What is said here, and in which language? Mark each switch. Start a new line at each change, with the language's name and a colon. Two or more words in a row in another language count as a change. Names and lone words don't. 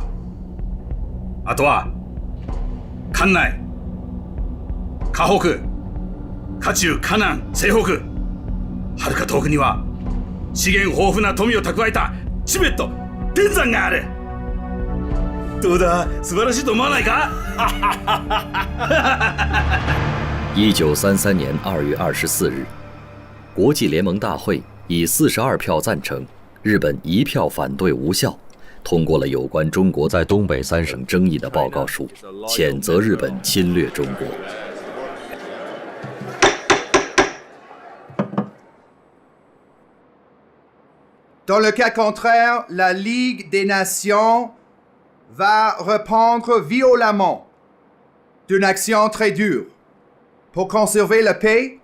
Japanese: あとは関内、河北、華中、華南、西北、はるか遠くには資源豊富な富を蓄えたチベット、天山がある。どうだ、素晴らしいと思わないか
Chinese: ？1933 年2月24日，国际联盟大会以42票赞成，日本1票反对无效，通过了有关中国在东北3省争议的报告书，谴责日本侵略中国。
French: Dans le cas contraire, la Ligue des Nations va répondre violemment d'une action très dure pour conserver la paix.